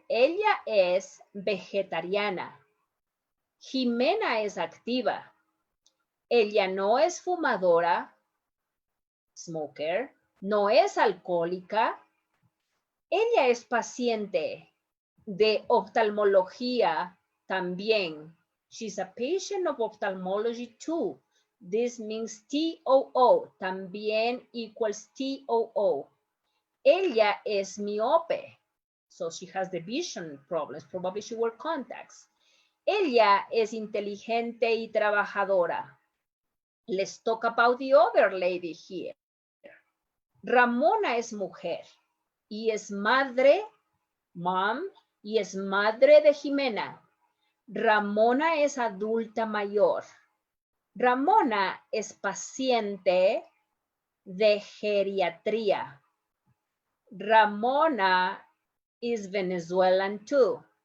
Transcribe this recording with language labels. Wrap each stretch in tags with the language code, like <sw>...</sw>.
<es>Ella es vegetariana. Jimena es activa. Ella no es fumadora, smoker. No es alcohólica. Ella es paciente de oftalmología también.</es> <en>She's a patient of ophthalmology too. This means TOO.</en> <es>También</es> <en>equals TOO.</en> <es>Ella es miope.</es> <en>So she has the vision problems. Probably she wears contacts.</en> <es>Ella es inteligente y trabajadora.</es> <en>Let's talk about the other lady here.</en> <es>Ramona es mujer y es madre, mom, y es madre de Jimena. Ramona es adulta mayor. Ramona es paciente de geriatría.</es> <en>Ramona is Venezuelan too.</en>